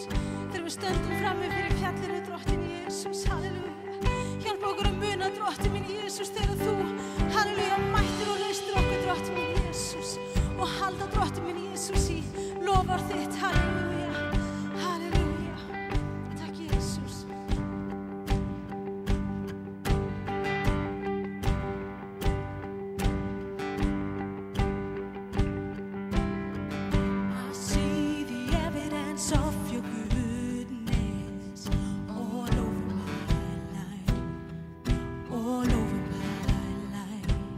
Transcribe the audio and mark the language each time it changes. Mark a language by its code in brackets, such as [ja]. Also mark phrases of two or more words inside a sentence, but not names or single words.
[is] Þegar við stöndum frammi fyrir fjallinu, drottinn Jesús, halleluja. Hjálpa okkur að muna, drottinn minn Jesús, þegar þú, halleluja, mættir og reistir okkur, drottinn minn Jesús. Og halda, drottinn minn Jesús, í lofar þitt, halleluja. Halleluja. Takk Jesús. [en] I see the evidence of your goodness all over my life, all over my life.